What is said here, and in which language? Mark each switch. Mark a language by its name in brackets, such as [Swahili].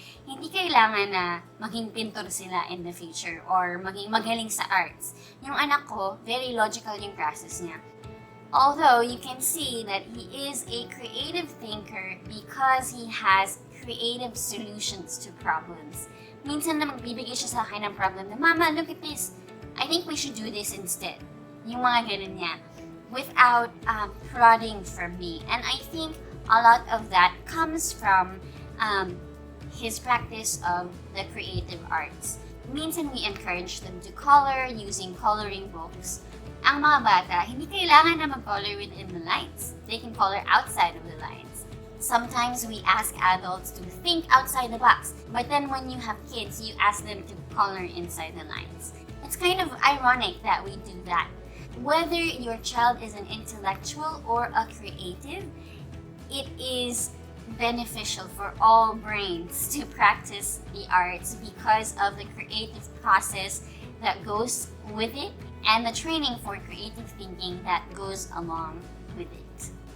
[Filipino] Hindi kailangan na maging pintor sila [English] in the future [Filipino] or maging magaling sa arts. Yung anak ko, [English] very logical yung process niya. Although you can see that he is a creative thinker because he has creative solutions to problems. [Filipino] Minsan na magbibigay siya sa akin ng problem na, Mama, [English] look at this. I think we should do this instead. [Filipino] Yung mga ganun niya. [English] Without prodding from me. And I think a lot of that comes from his practice of the creative arts. [Filipino] Minsan [English] we encourage them to color using coloring books. [Filipino] Ang mga bata, hindi kailangan na mag-color within the lines. [English] They can color outside of the lines. Sometimes we ask adults to think outside the box, but then when you have kids, you ask them to color inside the lines. It's kind of ironic that we do that. Whether your child is an intellectual or a creative, it is beneficial for all brains to practice the arts because of the creative process that goes with it and the training for creative thinking that goes along with it.